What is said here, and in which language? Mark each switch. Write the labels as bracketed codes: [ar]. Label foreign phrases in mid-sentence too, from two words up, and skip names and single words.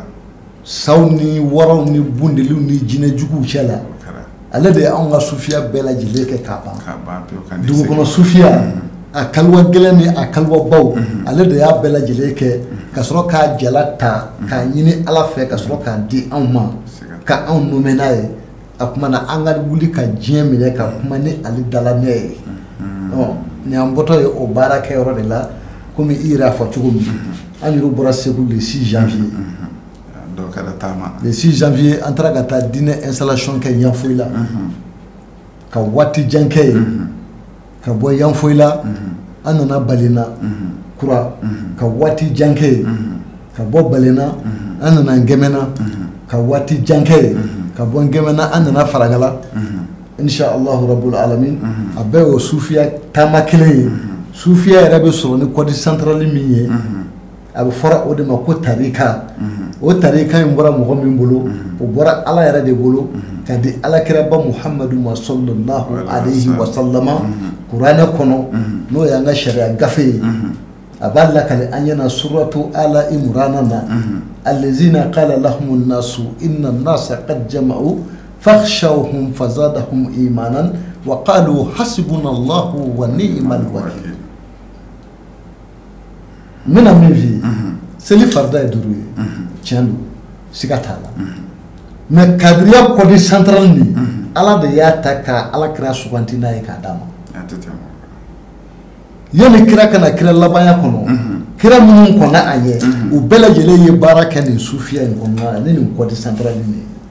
[bm] saw ni waraw ni bundeliw ni jinɛjuguw cɛ la ale de ye anw ka sufiya bɛɛ lajɛlen kɛ k'a ban dugu kɔnɔ sufiya a kaliwa gɛlɛn ni a kaliwa baw ale de y'a bɛɛ lajɛlen kɛ ka sɔrɔ k'a jala ta k'a ɲini Ala fɛ ka sɔrɔ k'a di anw ma ka anw nomɛ n'a ye a kuma na an ka wuli ka diɲɛ minɛ ka kuma ni ale dala ne ye nin an bɔtɔ ye o baara kɛyɔrɔ de la komi i yɛrɛ y'a fɔ cogo min an yɛrɛ bɔra Segu [fr] le 6 janvier le 6 janvier [bm] an taara ka taa diinɛ installation kɛ Yanfoyi la ka waati jan kɛ yen ka bɔ Yanfoyi la an nana Balena kura ka waati jan kɛ yen ka bɔ Balena an nana Ngɛmɛna ka waati jan kɛ yen ka bɔ Ngɛmɛna an nana Faragala [ar] إن شاء الله رب العالمين [bm] a bɛɛ y'o sufiya taama kelen ye sufiya yɛrɛ bɛ sɔrɔ ni kɔdi centrale min ye a bɛ fɔra o de ma ko tarika o tarika in bɔra mɔgɔ min bolo o bɔra Ala yɛrɛ de bolo ka di alakiraba Muhamadu ma [ar] صلى الله عليه وسلم [bm] kuranɛ kɔnɔ n'o y'an ka sariya gafe ye a b'a lakale an ɲɛna suratu Ala Imran na [ar] الذين قال لهم الناس إن الناس قد جمعوا فاخشوهم فزادهم إيمانا وقالوا حسبنا الله ونعم الوكيل. [bm] Mina min fi seli farda ye duuru ye tiɲɛ don siga t'a la mais kadiriya kɔdi central ni Ala de y'a ta ka alakira suganti n'a ye k'a d'a ma yanni kira kana kira labanya kɔnɔ kira minnu kɔnna a ɲɛ u bɛɛ lajɛlen ye baara kɛ nin sufiya in kɔnɔna la ni nin kɔdi central ni